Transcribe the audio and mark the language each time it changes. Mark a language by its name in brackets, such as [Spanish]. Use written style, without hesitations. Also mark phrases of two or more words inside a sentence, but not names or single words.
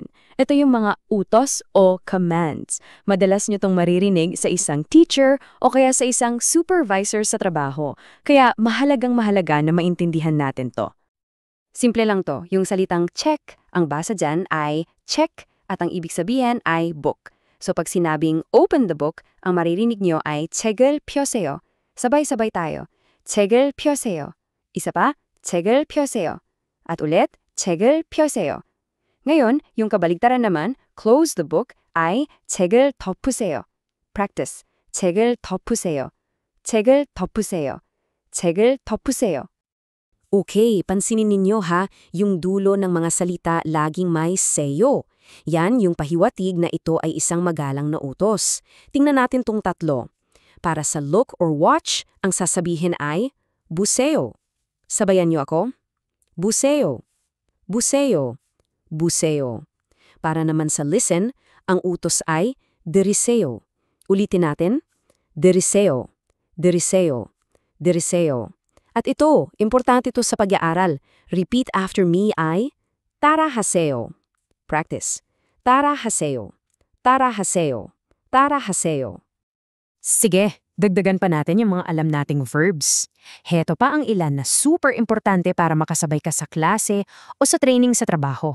[Filipino] Ito yung mga utos o commands. Madalas nyo tong maririnig sa isang teacher o kaya sa isang supervisor sa trabaho. Kaya mahalagang mahalaga na maintindihan natin to. Simple lang to, yung salitang check, ang basa dyan ay check at ang ibig sabihin ay book. So pag sinabing [English] open the book, [Filipino] ang maririnig nyo ay [Korean] 책을 펴세요. [Filipino] Sabay-sabay tayo. [Korean] 책을 펴세요. [Filipino] Isa pa, [Korean] 책을 펴세요. [Filipino] At ulit, [Korean] 책을 펴세요. [Filipino] Ngayon, yung kabaligtaran naman, [English] close the book, [Korean] ay 책을 덮으세요. Practice. 책을 덮으세요. 책을 덮으세요. 책을 덮으세요. [Filipino] Okay, pansinin ninyo ha, yung dulo ng mga salita laging may seyo. Yan yung pahiwatig na ito ay isang magalang na utos. Tingnan natin tong tatlo. Para sa [English] look or watch, [Filipino] ang sasabihin ay Buseo. Sabayan niyo ako. Buseo. Buseo. Buseo. Para naman sa listen, ang utos ay diriseo. Ulitin natin. Diriseo. Diriseo. Diriseo. At ito, importante ito sa pag-aaral. [English] Repeat after me [Filipino] ay tarahaseo. Practice. Tarahaseo. Tarahaseo. Tarahaseo. Sige, dagdagan pa natin yung mga alam nating verbs. Heto pa ang ilan na super importante para makasabay ka sa klase o sa training sa trabaho.